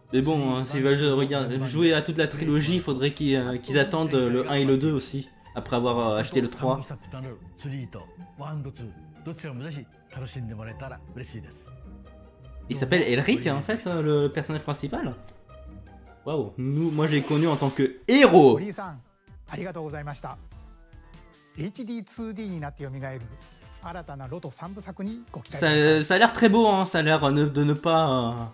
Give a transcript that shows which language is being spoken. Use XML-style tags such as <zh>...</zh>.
<fr>Mais bon, hein, s'ils veulent jouer à toute la trilogie, il faudrait qu'ils attendent le 1 et le 2 aussi, après avoir acheté le 3.</fr> <ja>三部作となる3と1&2どちらもぜひ楽しんでもらえたら嬉しいです。</ja> <fr>Il s'appelle Elric en fait, le personnage principal. Waouh, moi j'ai connu en tant que héros.</fr> <ja>堀井さん、ありがとうございました。HD2D になって蘇る新たなロト3部作にご期待ください。</ja> <fr>Ça a l'air très beau, hein, ça a l'air de ne pas</fr>